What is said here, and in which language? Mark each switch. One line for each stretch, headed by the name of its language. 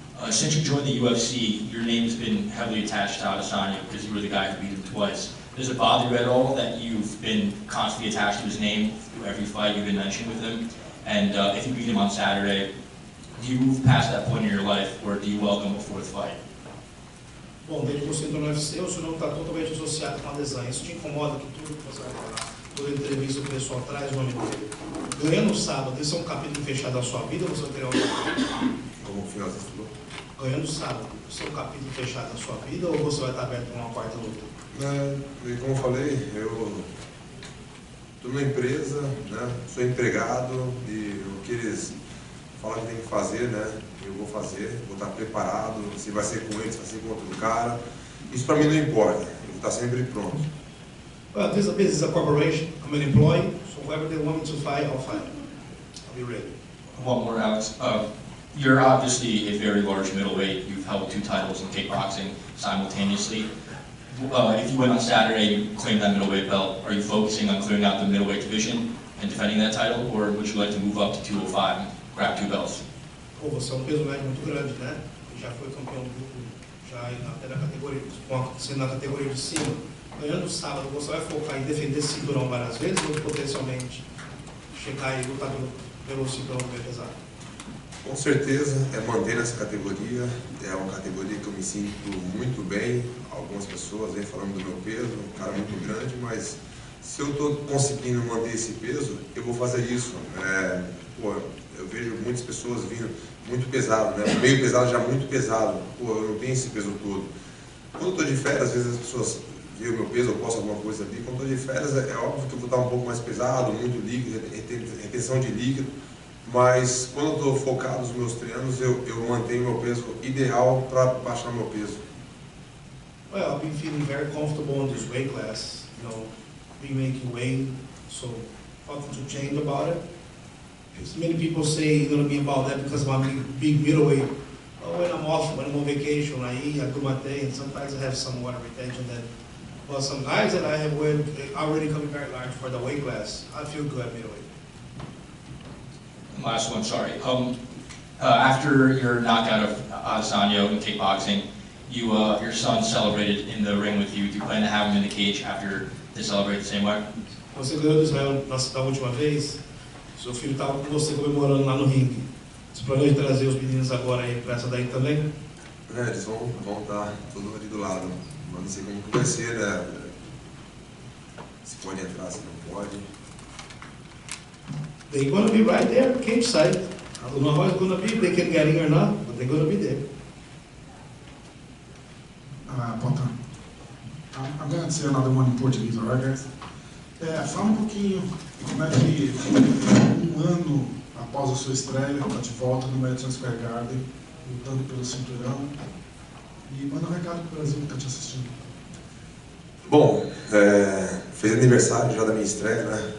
English: Since you joined the UFC, your name has been heavily attached to Adesanya because you were the guy who beat him twice. Does it bother you at all that you've been constantly attached to his name through every fight you've been mentioned with him? And if you beat him on Saturday, do you move past that point in your life, or do you welcome a fourth fight?
Portuguese: Bom, desde que você entrou no UFC, o seu nome está totalmente associado com a Adesanya. Isso te incomoda que tudo que você vai falar, toda entrevista que o pessoal traz o nome dele. Ganhando sábado, esse é um capítulo fechado da sua vida ou você vai ter algo? Como final você falou? Ganhando sábado, esse é um capítulo fechado da sua vida ou você vai estar aberto para uma quarta luta? Como eu falei, eu estou numa empresa, né? Sou empregado e o que eles falam que tem que fazer, né? Eu vou fazer, vou estar preparado, se vai ser com eles, se vai ser com outro cara. Isso para mim não importa, eu vou estar sempre pronto.
English: Well, this is a corporation. I'm an employee, so whoever they want me to fight, I'll fight. I'll be ready. One more, Alex. You're obviously a very large middleweight. You've held 2 titles in kickboxing simultaneously. If you win on Saturday, you claim that middleweight belt. Are you focusing on clearing out the middleweight division and defending that title, or would you like to move up to 205 and grab 2 belts?
Portuguese: Pô, você é um peso médio muito grande, né? Já foi campeão do grupo, já até na categoria, sendo na categoria de cima. Ganhando sábado, você vai focar em defender esse cinturão várias vezes ou potencialmente chegar e lutar pelo cinturão bem pesado? Com certeza, é manter essa categoria, é uma categoria que eu me sinto muito bem. Algumas pessoas vêm falando do meu peso, um cara muito grande, mas se eu estou conseguindo manter esse peso, eu vou fazer isso. Eu vejo muitas pessoas vindo muito pesado, né? Meio pesado já muito pesado. Pô, eu não tenho esse peso todo. Quando eu estou de férias, às vezes as pessoas veem o meu peso, eu posto alguma coisa ali. Quando eu estou de férias, é óbvio que eu vou estar um pouco mais pesado, muito líquido, retenção de líquido. Mas quando eu estou focado nos meus treinos, eu mantenho meu peso ideal para baixar meu peso.
English: Well, I've been feeling very comfortable in this weight class. You know, been making weight, so nothing to change about it. Many people say it's going to be about that because I'm a big middleweight. But when I'm off, when I'm on vacation, I eat, I do my thing, and sometimes I have some water retention. But some guys that I have with already coming very large for the weight class, I feel good at middleweight. Last one, sorry. After your knockout of Adesanya in kickboxing, your son celebrated in the ring with you. Do you plan to have him in the cage after to celebrate the same way?
Portuguese: Você ganhou do Israel da última vez, seu filho estava com você comemorando lá no ringue. Você planeja trazer os meninos agora aí para essa daí também? Eles vão estar todos ali do lado. Mas não sei como que vai ser, né? Se pode entrar, se não pode.
English: They're going to be right there, cage side. I don't know how it's going to be, if they can get in or not, but they're going to be there. Potter, I'm going to say another one in Portuguese, alright guys?
Portuguese: Fala um pouquinho como é que um ano após a sua estreia, está de volta no Madison Square Garden, lutando pelo cinturão. E manda um recado pro Brasil que está te assistindo. Bom, fez aniversário já da minha estreia, né?